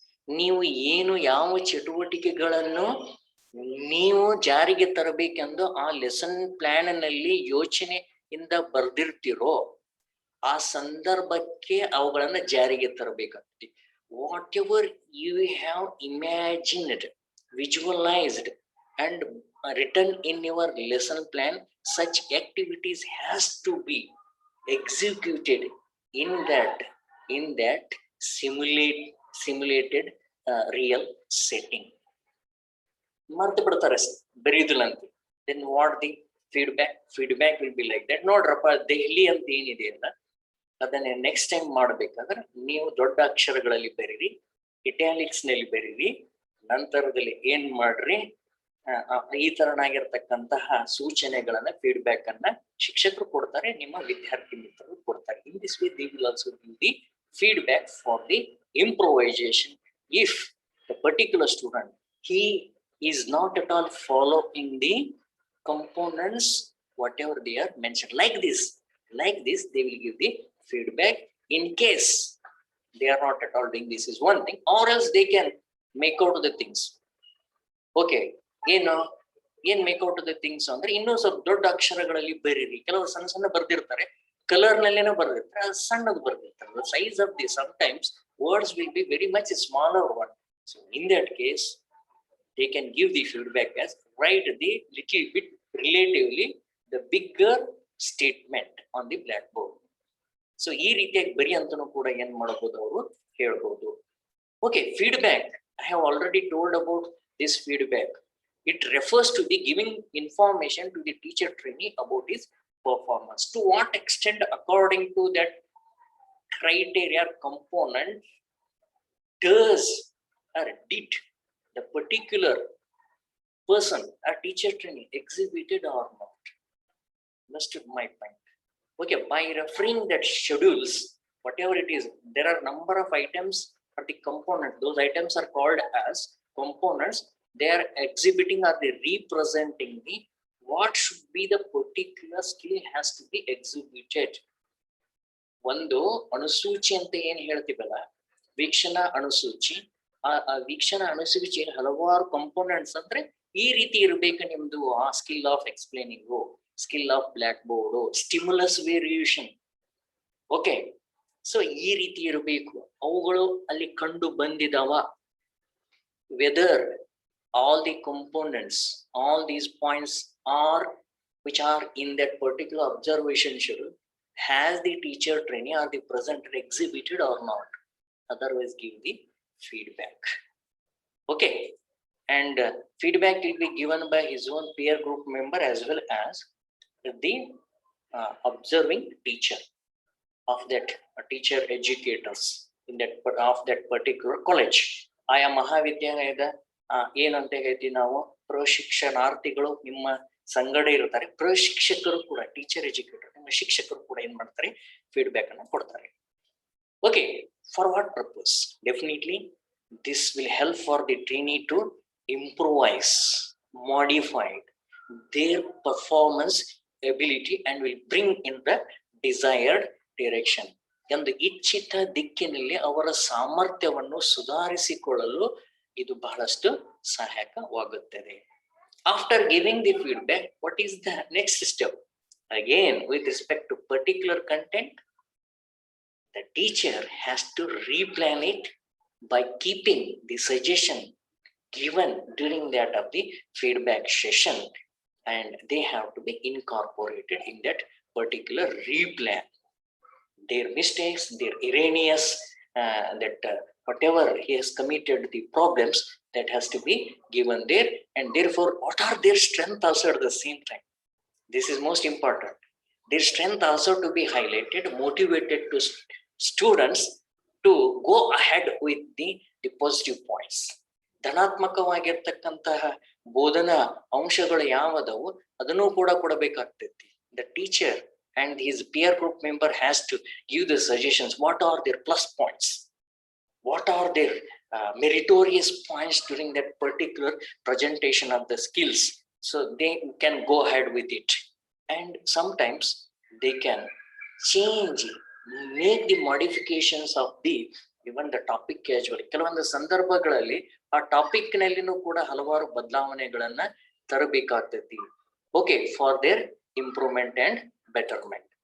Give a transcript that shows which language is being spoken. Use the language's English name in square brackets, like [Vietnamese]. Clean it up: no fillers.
[Kannada] ನೀವು ಏನು ಯಾವ ಚಟುವಟಿಕೆಗಳನ್ನು ನೀವು ಜಾರಿಗೆ ತರಬೇಕೆಂದು ಆ ಲೆಸನ್ ಪ್ಲಾನ್ ನಲ್ಲಿ ಯೋಚನೆಯಿಂದ ಬರ್ದಿರ್ತಿರೋ ಆ ಸಂದರ್ಭಕ್ಕೆ ಅವುಗಳನ್ನ ಜಾರಿಗೆ ತರಬೇಕಾಗ್ತದೆ. [English] Whatever you have imagined, visualised and written in your lesson plan, such activities has to be executed in that simulated real setting. [Kannada] ಮರ್ತು ಬಿಡ್ತಾರೆ ಬರೀದಿಲ್ಲ ಅಂತ. [English] Then what the feedback will be like that. [Kannada] ನೋಡ್ರಪ್ಪ, ದೆಹಲಿ ಅಂತ ಏನಿದೆ ಅಲ್ಲ, ಅದನ್ನ ನೆಕ್ಸ್ಟ್ ಟೈಮ್ ಮಾಡ್ಬೇಕಾದ್ರೆ ನೀವು ದೊಡ್ಡ ಅಕ್ಷರಗಳಲ್ಲಿ ಬರೀರಿ, ಇಟ್ಯಾಲಿಕ್ಸ್ ನಲ್ಲಿ ಬರೀರಿ, ನಂತರದಲ್ಲಿ ಏನ್ ಮಾಡ್ರಿ, ಈ ತರನಾಗಿರ್ತಕ್ಕಂತಹ ಸೂಚನೆಗಳನ್ನ, ಫೀಡ್ಬ್ಯಾಕ್ ಅನ್ನ ಶಿಕ್ಷಕರು ಕೊಡ್ತಾರೆ, ನಿಮ್ಮ ವಿದ್ಯಾರ್ಥಿ ಮಿತ್ರರು ಕೊಡ್ತಾರೆ. [English] In this way they will also give the feedback for the improvisation. If the particular student, he is not at all following the components whatever they are mentioned, like this they will give the feedback. In case they are not at all doing this is one thing, or else they can make out the things. [Kannada] Okay, ಏನ್ [English] make out the things [Kannada] ಅಂದ್ರೆ, ಇನ್ನೂ ಸ್ವಲ್ಪ ದೊಡ್ಡ ಅಕ್ಷರಗಳಲ್ಲಿ ಬರೀರಿ. ಕೆಲವರು ಸಣ್ಣ ಸಣ್ಣ ಬರ್ದಿರ್ತಾರೆ, ಕಲರ್ ನಲ್ಲೇನೋ ಬರ್ದಿರ್ತಾರೆ, ಅದು ಸಣ್ಣದು ಬರ್ದಿರ್ತಾರೆ. [English] The size of the sometimes words will be very much smaller one. So in that case, they can give the feedback as write the little bit relatively the bigger statement on the blackboard. [Kannada] So ಈ ರೀತಿಯಾಗಿ ಬರಿ ಅಂತನೂ ಕೂಡ ಏನ್ ಮಾಡಬಹುದು, ಅವರು ಹೇಳ್ಬಹುದು. [English] Okay, feedback. I have already told about this feedback. It refers to the giving information to the teacher trainee about his performance. To what extent, according to that criteria component, does or did the particular person, a teacher trainee, exhibited or not? Understood my point? Okay, by referring that schedules, whatever it is, there are number of items or the component. Those items are called as components. They are exhibiting or they representing the what should be the particular skill has to be exhibited. [Kannada] ಒಂದು ಅನುಸೂಚಿ ಅಂತ ಏನ್ ಹೇಳ್ತೀವಲ್ಲ, ವೀಕ್ಷಣಾ ಅನುಸೂಚಿ. ಆ ವೀಕ್ಷಣಾ ಅನುಸೂಚಿ ಹಲವಾರು components ಅಂದ್ರೆ ಈ ರೀತಿ ಇರ್ಬೇಕು ನಿಮ್ದು. [English] ಆ skill of explaining, skill of blackboard, stimulus variation. [Kannada] Okay, so ಈ ರೀತಿ ಇರಬೇಕು. ಅವುಗಳು ಅಲ್ಲಿ ಕಂಡು ಬಂದಿದಾವ. [English] Whether all the components, all these points are which are in that particular observation schedule, has the teacher trainee or the presenter exhibited or not? Otherwise give the feedback. Okay, and feedback will be given by his own peer group member as well as the observing teacher of that teacher educators in that of that particular college. [Kannada] ಆಯಾ ಮಹಾವಿದ್ಯಾಲಯದ ಏನಂತ ಹೇಳ್ತೀವಿ ನಾವು, ಪ್ರಶಿಕ್ಷಣಾರ್ಥಿಗಳು, ನಿಮ್ಮ ಸಂಗಡ ಇರ್ತಾರೆ, ಪ್ರಶಿಕ್ಷಕರು ಕೂಡ, teacher educator ನಿಮ್ಮ ಶಿಕ್ಷಕರು ಕೂಡ ಏನ್ ಮಾಡ್ತಾರೆ, ಫೀಡ್ಬ್ಯಾಕ್ ಅನ್ನ ಕೊಡ್ತಾರೆ. [English] Okay, for what purpose? Definitely this will help for the trainee to improvise, modify their performance ability and will bring in the desired direction. [Kannada] ಒಂದು ಇಚ್ಛಿತ ದಿಕ್ಕಿನಲ್ಲಿ ಅವರ ಸಾಮರ್ಥ್ಯವನ್ನು ಸುಧಾರಿಸಿಕೊಳ್ಳಲು ಇದು ಬಹಳಷ್ಟು ಸಹಾಯಕವಾಗುತ್ತದೆ. [English] After giving the feedback, what is the next step? Again, with respect to particular content, the teacher has to replan it by keeping the suggestion given during that of the feedback session, and they have to be incorporated in that particular replan. Their mistakes, their erroneous, whatever he has committed, the problems, that has to be given there, and therefore what are their strengths also at the same time. This is most important. Their strength also to be highlighted, motivated to students to go ahead with the positive points. [Kannada] ಧನಾತ್ಮಕವಾಗಿರ್ತಕ್ಕಂತಹ ಬೋಧನಾ ಅಂಶಗಳು ಯಾವದವು ಅದನ್ನು ಕೂಡ ಕೊಡಬೇಕಾಗ್ತೈತಿ. [English] The teacher and his peer group member has to give the suggestions. What are their plus points? What are their meritorious points during that particular presentation of the skills? So they can go ahead with it. And sometimes they can change, make the modifications of the even the topic casually. [Kannada] ಕೆಲವೊಂದು ಸಂದರ್ಭಗಳಲ್ಲಿ ಆ topic ನಲ್ಲಿನೂ ಕೂಡ ಹಲವಾರು ಬದಲಾವಣೆಗಳನ್ನ ತರಬೇಕಾಗ್ತೈತಿ. [English] Okay, for their improvement and betterment.